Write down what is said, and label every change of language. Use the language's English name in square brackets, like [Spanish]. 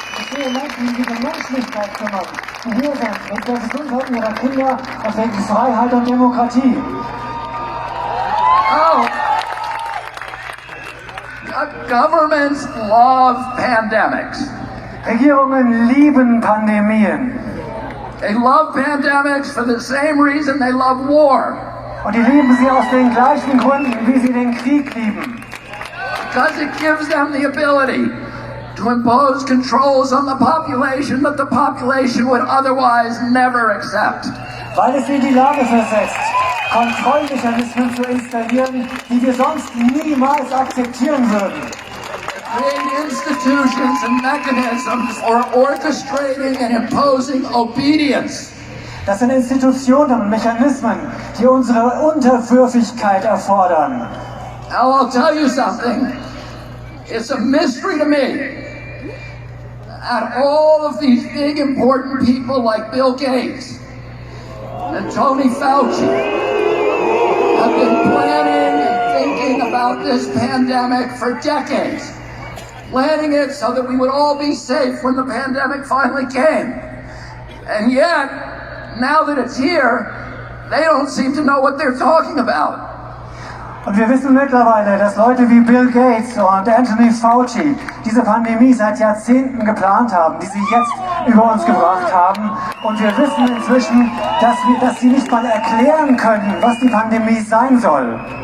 [German] Ich sehe Menschen, die sich um Menschlichkeit kümmern, die hier sind, mit der Gesundheit ihrer Kinder und wegen Freiheit und Demokratie. [English] Oh, governments love pandemics. [German] Regierungen lieben Pandemien. [English] They love pandemics for the same reason they love war. [German] Und die lieben sie aus den gleichen Gründen, wie sie den Krieg lieben. [English] Because it gives them the ability to impose controls on the population that the population would otherwise never accept. [German] Weil es sie in die Lage versetzt, Kontrollmechanismen zu installieren, die wir sonst niemals akzeptieren würden. [English] Create institutions and mechanisms for orchestrating and imposing obedience. [German] Das sind Institutionen und Mechanismen, die unsere Unterwürfigkeit erfordern. [English] Now I'll tell you something. It's a mystery to me that all of these big important people like Bill Gates and Tony Fauci have been planning and thinking about this pandemic for decades. Planning it so that we would all be safe when the pandemic finally came. And yet, now that it's here, they don't seem to know what they're talking about. [German] Und wir wissen mittlerweile, dass Leute wie Bill Gates und Anthony Fauci diese Pandemie seit Jahrzehnten geplant haben, die sie jetzt über uns gebracht haben. Und wir wissen inzwischen, dass sie nicht mal erklären können, was die Pandemie sein soll.